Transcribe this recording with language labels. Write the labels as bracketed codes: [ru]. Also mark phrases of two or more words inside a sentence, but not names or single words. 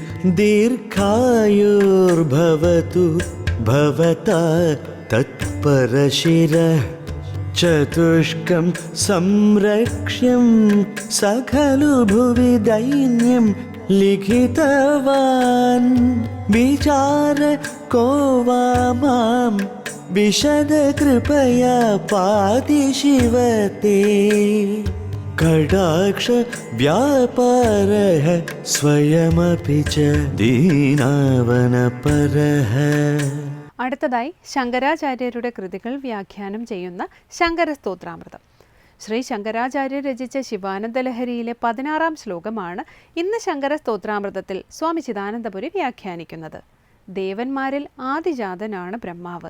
[sa] ദീർഘായുർഭവതു ഭവതാ തത്പരശിര ചതുഷ്കം സംരക്ഷ്യം സഖലു ഭുവി ദൈന്യം ലിഖിതവാൻ വിചാര കോവാ മാം विशदकृपया पाति शिव ते कटाक्ष व्यापारः स्वयमपि च दीनावनपरः. [ml] അടുത്തതായി ശങ്കരാചാര്യരുടെ കൃതികൾ വ്യാഖ്യാനം ചെയ്യുന്ന ശങ്കരസ്തോത്രാമൃതം. ശ്രീ ശങ്കരാചാര്യർ രചിച്ച ശിവാനന്ദലഹരിയിലെ 16-ാം ശ്ലോകമാണ് ഇന്ന് ശങ്കരസ്തോത്രാമൃതത്തിൽ സ്വാമി ചിദാനന്ദപുരി വ്യാഖ്യാനിക്കുന്നത്. ദേവന്മാരിൽ ആദിജാതനാണ് ബ്രഹ്മാവ്.